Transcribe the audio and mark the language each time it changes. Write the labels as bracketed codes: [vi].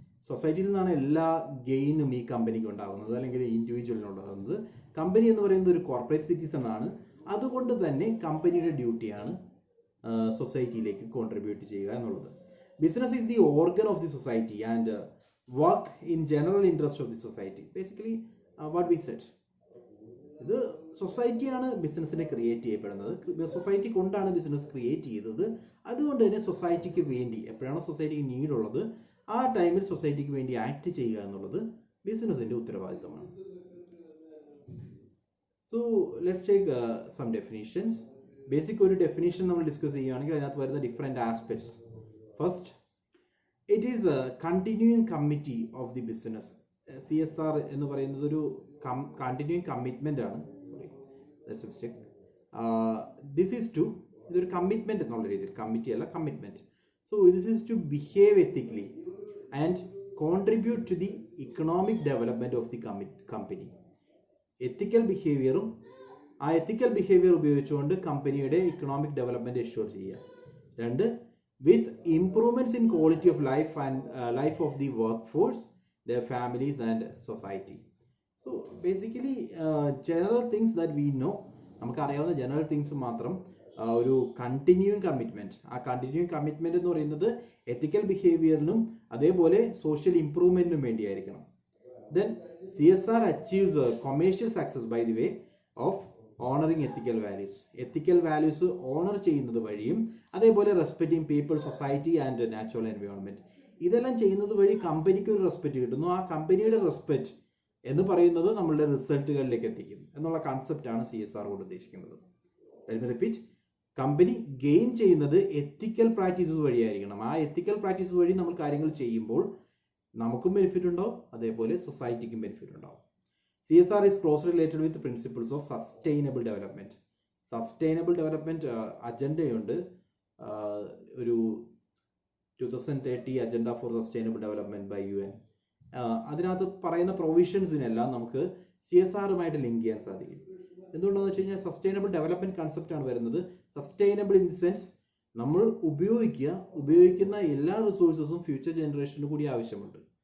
[ml] സൊസൈറ്റിയിൽ നിന്നാണ് എല്ലാ ഗെയിനും ഈ കമ്പനിക്ക് ഉണ്ടാകുന്നത് അല്ലെങ്കിൽ ഇൻഡിവിജ്വലിന് ഉണ്ടാകുന്നത്. കമ്പനി എന്ന് പറയുന്നത് ഒരു കോർപ്പറേറ്റ് സിറ്റിസൺ ആണ്, അതുകൊണ്ട് തന്നെ കമ്പനിയുടെ ഡ്യൂട്ടിയാണ് സൊസൈറ്റിയിലേക്ക് കോൺട്രിബ്യൂട്ട് ചെയ്യുക എന്നുള്ളത്. [en] Business is the organ of the society and work in general interest of the society. Basically, what we said. [ml] ഇത് സൊസൈറ്റിയാണ് ബിസിനസ്സിനെ ക്രിയേറ്റ് ചെയ്യപ്പെടുന്നത്. സൊസൈറ്റി കൊണ്ടാണ് ബിസിനസ് ക്രിയേറ്റ് ചെയ്തത്. അതുകൊണ്ട് തന്നെ സൊസൈറ്റിക്ക് വേണ്ടി എപ്പോഴാണ് സൊസൈറ്റിക്ക് നീഡ് ഉള്ളത് ആ ടൈമിൽ സൊസൈറ്റിക്ക് വേണ്ടി ആക്ട് ചെയ്യുക എന്നുള്ളത് ബിസിനസിന്റെ ഉത്തരവാദിത്തമാണ്. [en] So let's take some definitions. [ml] Basic ഒരു ഡെഫിനിഷൻ നമ്മൾ ഡിസ്കസ് ചെയ്യുകയാണെങ്കിൽ അതിനകത്ത് വരുന്ന different aspects. [en] First, it is a continuing committee of the business. [ml] CSR എന്ന് പറയുന്നത് ഒരു continuing commitment ആണ്. [en] Sorry, that's a mistake. This is to [ml] ഇതൊരു കമ്മിറ്റ്മെന്റ് എന്നുള്ള രീതിയിൽ, കമ്മിറ്റി അല്ല commitment. [en] So this is to behave ethically and contribute to the economic development of the company. [ml] എത്തിക്കൽ ബിഹേവിയറും ആ എത്തിക്കൽ behaviour ഉപയോഗിച്ചുകൊണ്ട് കമ്പനിയുടെ ഇക്കണോമിക് ഡെവലപ്മെന്റ് എഷ്യൂർ ചെയ്യുക. രണ്ട്, [en] with improvements in quality of life and life of the workforce, their families and society. So basically general things that we know, [ml] നമുക്ക് അറിയാവുന്ന general things മാത്രം ഒരു continuing commitment. ആ കണ്ടിന്യൂയിങ് കമ്മിറ്റ്മെന്റ് എന്ന് പറയുന്നത് എത്തിക്കൽ ബിഹേവിയറിനും അതേപോലെ social ഇംപ്രൂവ്മെന്റിനും വേണ്ടിയായിരിക്കണം. [en] Then CSR achieves commercial success by the way of honouring ethical values. [ml] Ethical values owner ചെയ്യുന്നത് വഴിയും അതേപോലെ [en] respecting people, society and natural environment, [ml] ഇതെല്ലാം ചെയ്യുന്നത് വഴി കമ്പനിക്ക് ഒരു റെസ്പെക്ട് കിട്ടുന്നു. ആ കമ്പനിയുടെ റെസ്പെക്ട് എന്ന് പറയുന്നത് നമ്മളുടെ റിസൾട്ടുകളിലേക്ക് എത്തിക്കും എന്നുള്ള കൺസെപ്റ്റ് ആണ് CSR കൊണ്ട് ഉദ്ദേശിക്കുന്നത്. റിപ്പീറ്റ്, കമ്പനി ഗെയിൻ ചെയ്യുന്നത് എത്തിക്കൽ പ്രാക്ടീസസ് വഴിയായിരിക്കണം. ആ എത്തിക്കൽ പ്രാക്ടീസസ് വഴി നമ്മൾ കാര്യങ്ങൾ ചെയ്യുമ്പോൾ നമുക്കും ബെനിഫിറ്റ് ഉണ്ടാവും, അതേപോലെ സൊസൈറ്റിക്കും ബെനിഫിറ്റ് ഉണ്ടാവും. [en] CSR is closely related with the principles of sustainable development. [ml] Sustainable development അജണ്ടയുണ്ട്, ഒരു 2030 [en] Agenda for sustainable development by UN. [ml] അതിനകത്ത് പറയുന്ന പ്രൊവിഷൻസിനെല്ലാം നമുക്ക് CSRുമായിട്ട് ലിങ്ക് ചെയ്യാൻ സാധിക്കും. എന്തുകൊണ്ടാണെന്ന് വെച്ച് കഴിഞ്ഞാൽ സസ്റ്റൈനബിൾ ഡെവലപ്മെന്റ് കൺസെപ്റ്റ് ആണ് വരുന്നത്. [en] sustainable in the sense [ml] നമ്മൾ ഉപയോഗിക്കുന്ന എല്ലാ റിസോഴ്സസും ഫ്യൂച്ചർ ജനറേഷന് കൂടി ആവശ്യമുണ്ട്.